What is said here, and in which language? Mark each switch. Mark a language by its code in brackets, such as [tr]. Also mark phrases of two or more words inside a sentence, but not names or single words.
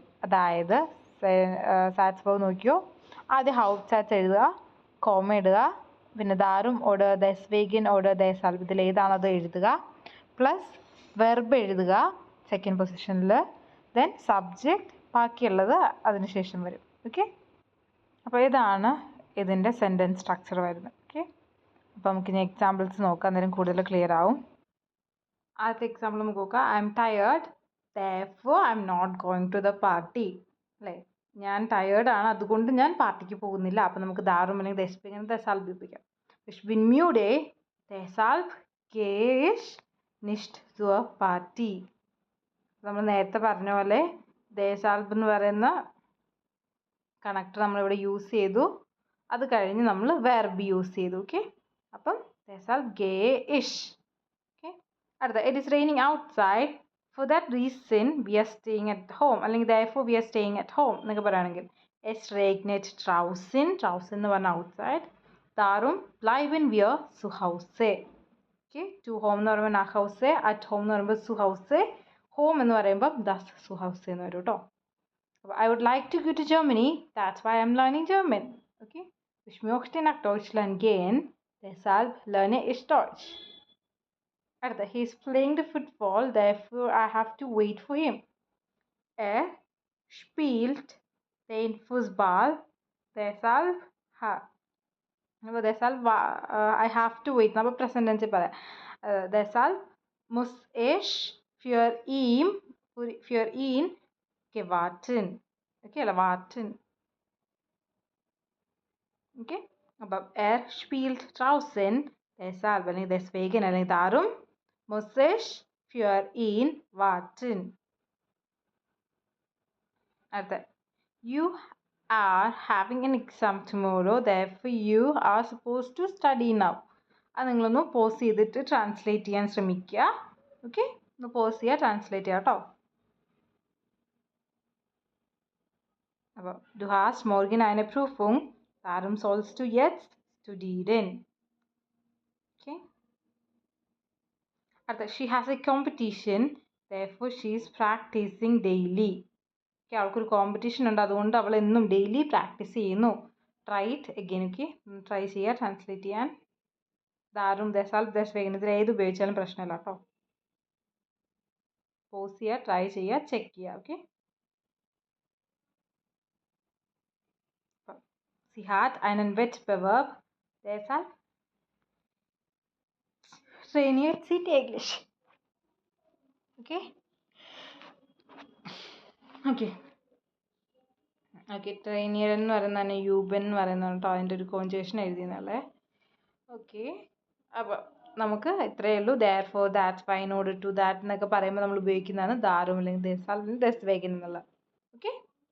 [ml] അതായത് സാറ്റ്സ്ബർഗ് നോക്കിയോ, ആദ്യം ഹൗപ്റ്റ്സാറ്റ്സ് എഴുതുക, കോമ ഇടുക, പിന്നെ [de] darum oder deswegen oder deshalb [ml] ഇതിൽ ഏതാണോ അത് എഴുതുക, [en] plus verb [ml] എഴുതുക [en] second position, then subject [ml] ബാക്കിയുള്ളത് അതിന് ശേഷം വരും. ഓക്കെ, അപ്പോൾ ഇതാണ് ഇതിൻ്റെ [en] sentence structure [ml] വരുന്നത്. ഓക്കെ, അപ്പോൾ നമുക്കിനി എക്സാമ്പിൾസ് നോക്കാം, അന്നേരം കൂടുതൽ ക്ലിയർ ആവും. ആദ്യത്തെ എക്സാമ്പിൾ നമുക്ക് നോക്കാം. [en] I am tired therefore I am not going to the party. [ml] അല്ലേ, ഞാൻ ടയേർഡാണ് അതുകൊണ്ട് ഞാൻ പാർട്ടിക്ക് പോകുന്നില്ല. അപ്പം നമുക്ക് ദാറും അല്ലെങ്കിൽ [de] deswegen deshalb [ml] ഉപയോഗിക്കാം. [de] Ich bin müde deshalb gehe ich nicht zur Party. [ml] നമ്മൾ നേരത്തെ പറഞ്ഞ പോലെ ദസാൽബ് എന്ന് പറയുന്ന കണക്ടർ നമ്മളിവിടെ യൂസ് ചെയ്തു. അത് കഴിഞ്ഞ് നമ്മൾ [en] verb use [ml] ചെയ്തു. ഓക്കെ, അപ്പം [de] deshalb gehe ich. [en] ഓക്കെ, അടുത്ത it is raining outside. For that reason we are staying at home. അല്ലെങ്കിൽ therefore we are staying at home [ml] എന്നൊക്കെ പറയുകയാണെങ്കിൽ [de] es regnet draußen. [ml] draußen എന്ന് പറഞ്ഞാൽ outside. [de] darum bleiben wir zu Hause. [ml] ഓക്കെ, [en] to home [ml] എന്ന് പറയുമ്പോൾ [de] nach Hause, [en] at home [ml] എന്ന് പറയുമ്പോൾ [de] zu Hause, [ml] home എന്ന് പറയുമ്പോൾ [de] das Zuhause [ml] എന്ന് വരും കേട്ടോ. [en] അപ്പോൾ I would like to go to Germany. That's why I'm learning German. [de] Okay, ich möchte nach Deutschland gehen. Deshalb lerne ich Deutsch. [en] അടുത്ത he is playing the football, therefore I have to wait for him. [de] Spielt den Fußball, deshalb [en] I have to wait. [ml] നമ്മൾ [en] present tense [ml] പറയാം. [de] deshalb muss ich für ihn warten. [ml] ഓക്കെ അല്ല, [de] warten. [ml] ഓക്കെ, അപ്പം [de] spielt draußen, deshalb അല്ലെങ്കിൽ deswegen അല്ലെങ്കിൽ darum muss ich für ihn warten. [en] അടുത്ത you are having an exam tomorrow, therefore you are supposed to study now. [ml] അത് നിങ്ങളൊന്ന് പോസ് ചെയ്തിട്ട് ട്രാൻസ്ലേറ്റ് ചെയ്യാൻ ശ്രമിക്കുക. ഓക്കെ, ഒന്ന് പോസ് ചെയ്യുക, ട്രാൻസ്ലേറ്റ് ചെയ്യുക കേട്ടോ. [de] അപ്പോൾ du hast morgen eine Prüfung, darum sollst du jetzt studieren. [en] Okay, അടുത്ത she has a competition, therefore she is practicing daily. [ml] ഓക്കെ, അവൾക്കൊരു കോമ്പറ്റീഷൻ ഉണ്ട്, അതുകൊണ്ട് അവൾ എന്നും [en] daily practice [ml] ചെയ്യുന്നു. [en] try it again. [ml] ഓക്കെ, ട്രൈ ചെയ്യുക ട്രാൻസ്ലേറ്റ് ചെയ്യാൻ. [de] darum deshalb deswegen [ml] ഇതിൽ ഏത് ഉപയോഗിച്ചാലും പ്രശ്നമില്ല കേട്ടോ. പോസ് ചെയ്യുക, ട്രൈ ചെയ്യുക, ചെക്ക് ചെയ്യുക. ഓക്കെ, [de] sie hat einen Wettbewerb, deshalb trainiert sie täglich. [ml] Okay, ഓക്കെ ഓക്കെ ട്രെയിനിയർ എന്ന് പറയുന്നതാണ് യൂബൻ എന്ന് പറയുന്നത് കേട്ടോ. അതിൻ്റെ ഒരു കോൺജുഗേഷൻ എഴുതിയെന്നല്ലേ. ഓക്കെ, അപ്പോൾ നമുക്ക് ഇത്രയേ ഉള്ളൂ. [en] therefore that's why in order to that [ml] എന്നൊക്കെ പറയുമ്പോൾ നമ്മൾ ഉപയോഗിക്കുന്നതാണ് ദാറും അല്ലെങ്കിൽ [de] deshalb deswegen [ml] എന്നുള്ളത്. ഓക്കെ.